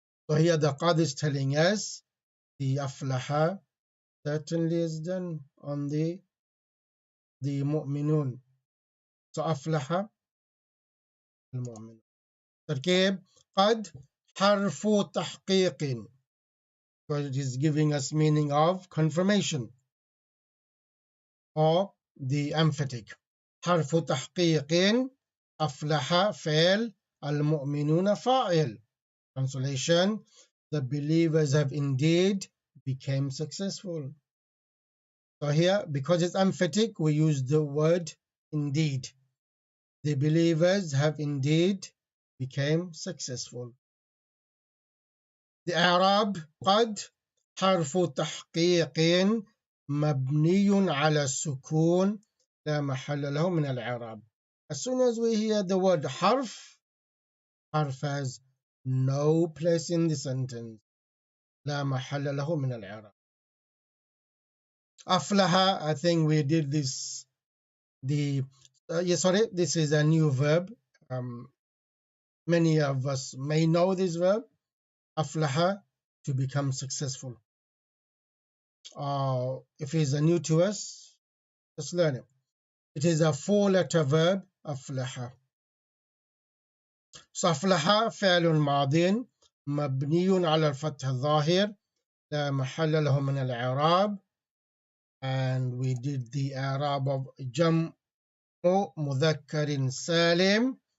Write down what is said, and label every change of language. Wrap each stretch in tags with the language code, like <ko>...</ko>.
<en>So here the qad is telling us the aflaha certainly is done on the mu'minun. So aflaha</en> <ar>المؤمنون. تركيب قد حرف تحقيق,</ar> <en>because it is giving us meaning of confirmation, or the emphatic.</en> <ar>حرف تحقيق أفلح فعل المؤمنون فاعل.</ar> <en>Translation: the believers have indeed became successful. So here, because it's emphatic, we use the word indeed. The believers have indeed became successful. The Arab</en> <ar>قد حرف تحقيق مبني على السكون لا محل له من الإعراب.</ar> <en>As soon as we hear the word حرف, حرف has no place in the sentence.</en> <ar>لا محل له من الإعراب.</ar> <en>أفلح, I think we did this. This is a new verb. Many of us may know this verb. أفلح, to become successful. If it's new to us, let's learn it. It is a 4-letter verb. أفلح.</en> <ar>أفلح فعل ماض مبني على الفتح الظاهر لا محل له من الإعراب.</ar> <en>And we did the إعراب of جمع مذكر سالم.</en>